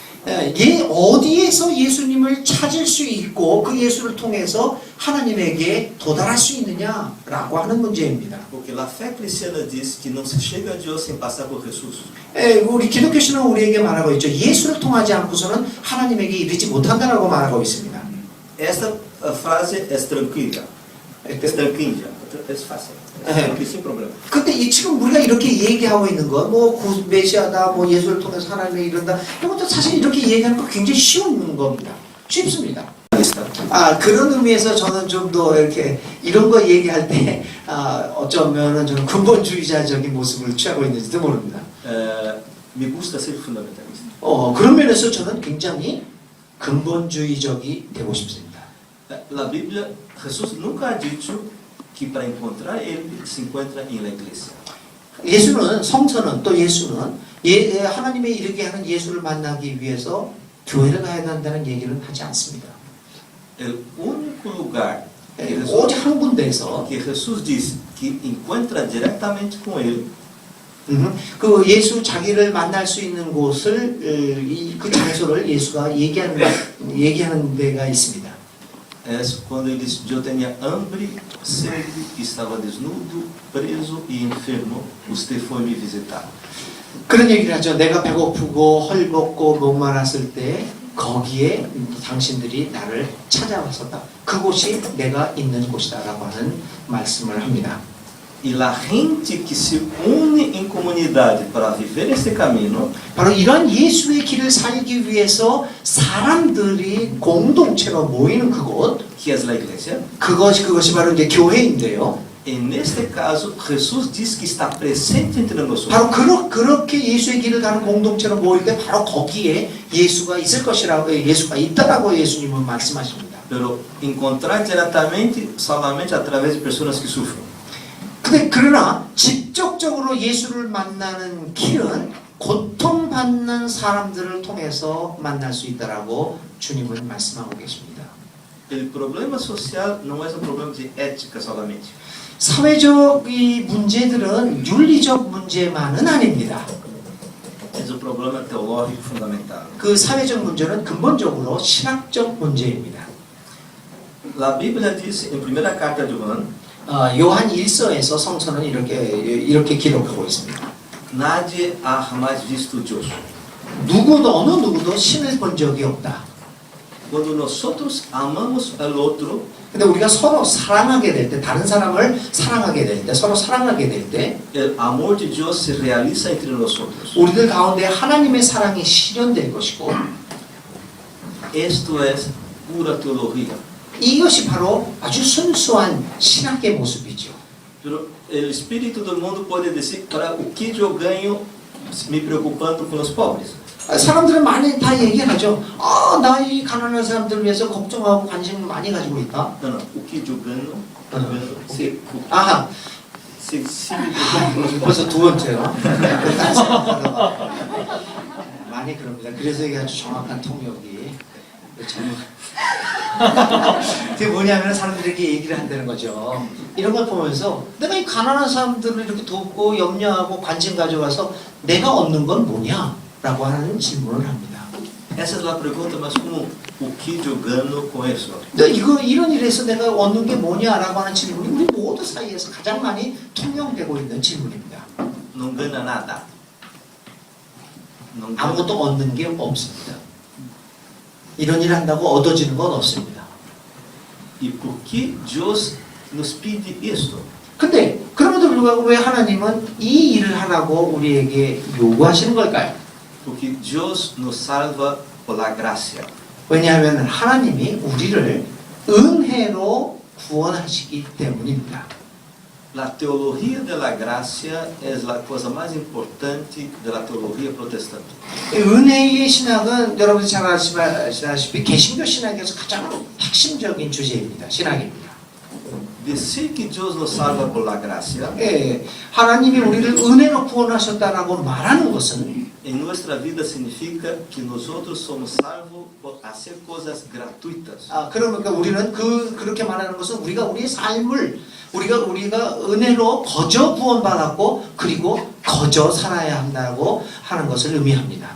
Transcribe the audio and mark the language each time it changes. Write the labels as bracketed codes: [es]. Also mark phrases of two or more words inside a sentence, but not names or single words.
[ko] 어디에서 예수님을 찾을 수 있고 그 예수를 통해서 하나님에게 도달할 수 있느냐라고 하는 문제입니다. [pt] Porque a fé cristiana diz que não se chega a Deus sem passar por Jesus. [ko] 우리 기독교 신앙은 우리에게 말하고 있죠. 예수를 통하지 않고서는 하나님에게 이르지 못한다라고 말하고 있습니다. [pt] Esta frase é tranquila. É tranquila. É fácil. Sem problema. [ko] 근데 지금 우리가 이렇게 얘기하고 있는 건 메시아다, 예수를 통해서 하나님에 이른다. 이것도 사실 이렇게 얘기하는 거 굉장히 쉬운 겁니다. 쉽습니다. 그런 의미에서 저는 좀 더 이렇게 이런 거 얘기할 때 어쩌면은 저는 근본주의자적인 모습을 취하고 있는지도 모릅니다. [es] Me gusta ser fundamentalista. [ko] 그런 면에서 저는 굉장히 근본주의적이 되고 싶습니다. [pt] Na Bíblia, Jesus nunca [es] ha dicho [pt] que para encontrar ele se encontra em la igreja. [ko] 예수는 성서는 또 예수는 하나님에 이르게 하는 예수를 만나기 위해서 교회를 가야 한다는 얘기는 하지 않습니다. [pt] O único lugar [ko] 오직 한 군데에서 [pt] Que Jesus disse que encontra diretamente com ele. [ko] 그 예수 자기를 만날 수 있는 곳을 그 장소를 예수가 얘기하는 데가 있습니다. [pt] É quando ele disse: Eu tinha hambre, sede, estava desnudo, preso e enfermo. Você foi me visitar. [ko] 그런 얘기를 하죠. 내가 배고프고 헐벗고 목마랐을 때 거기에 당신들이 나를 찾아왔었다. 그곳이 내가 있는 곳이다라고 하는 말씀을 합니다. [pt] E [es] la gente [pt] que se une em comunidade para viver esse caminho [ko] 바로 이런 예수의 길을 살기 위해서 사람들이 공동체로 모이는 그곳, [pt] que é a igreja. [ko] 그것이 바로 이제 교회인데요. [pt] E neste caso, Jesus diz que está presente entre nós. [ko] 바로 그렇게 예수의 길을 가는 공동체로 모일 때 바로 거기에 예수가 있을 것이라고, 예수가 있다라고 예수님은 말씀하십니다. [pt] Pero encontrar diretamente somente através de pessoas que sofrem. [ko] 그러나 직접적으로 예수를 만나는 길은 고통받는 사람들을 통해서 만날 수 있다라고 주님은 말씀하고 계십니다. [pt] O problema social não é um problema de ética somente. [ko] 사회적 이 문제들은 윤리적 문제만은 아닙니다. [pt] É um problema teológico fundamental. [ko] 그 사회적 문제는 근본적으로 신학적 문제입니다. [pt] A Bíblia diz em primeira carta de João, [ko] 요한 1서에서 성서는 이렇게 기록하고 있습니다. [es] nadie ha jamais visto Deus. [ko] 어느 누구도 신을 본 적이 없다. [pt] Quando nós amamos o outro, [ko] 근데 우리가 서로 사랑하게 될 때, 다른 사람을 사랑하게 될 때, 서로 사랑하게 될 때, [pt] o amor de Deus se realiza entre nós outros. [ko] 우리들 가운데 하나님의 사랑이 실현될 것이고, [pt] Isto é pura teologia. [ko] 이것이 바로 아주 순수한 신학의 모습이죠. [pt] Pero o espírito do mundo pode dizer: para o que eu ganho me preocupando com os pobres? [ko] 사람들은 많이 다 얘기하죠. 나 이 가난한 사람들을 위해서 걱정하고 관심을 많이 가지고 있다. [pt] Não, o que eu ganho, 아하, se me preocupa. [ko] 벌써 두 번째요. 많이 그럽니다. 그래서 이게 아주 정확한 통역이 그게 뭐냐면 사람들에게 얘기를 한다는 거죠. 이런 걸 보면서 내가 이 가난한 사람들을 이렇게 돕고 염려하고 관심 가져가서 내가 얻는 건 뭐냐? 라고 하는 질문을 합니다. [pt] Essa é a pergunta, mas como o que eu ganho com isso? [ko] 이런 일에서 내가 얻는 게 뭐냐라고 하는 질문이 우리 모두 사이에서 가장 많이 통용되고 있는 질문입니다. [pt] Não ganha nada. Não ganha. [ko] 아무것도 얻는 게 없습니다. 이런 일을 한다고 얻어지는 건 없습니다. [pt] E por que Deus nos pede isto? [ko] 근데 그럼에도 불구하고 왜 하나님은 이 일을 하라고 우리에게 요구하시는 걸까요? [pt] Porque Deus nos salva [es] por la gracia. [ko] 왜냐하면 하나님이 우리를 은혜로 구원하시기 때문입니다. [pt] A teologia da gracia é a coisa mais importante da teologia protestante. [ko] 은혜의 신학은 여러분이 잘 아시다시피 개신교 신학에서 가장 핵심적인 주제입니다. 신학입니다. [pt] Dizer que Deus nos salva [es] por la gracia, [ko] 하나님이 우리를 은혜로 구원하셨다라고 말하는 것은 [pt] em nossa vida significa que nós outros somos salvos por fazer coisas gratuitas. [ko] 그러니까 우리는 그렇게 말하는 것은 우리의 삶을 우리가 은혜로 거저 구원받았고 그리고 거저 살아야 한다고 하는 것을 의미합니다.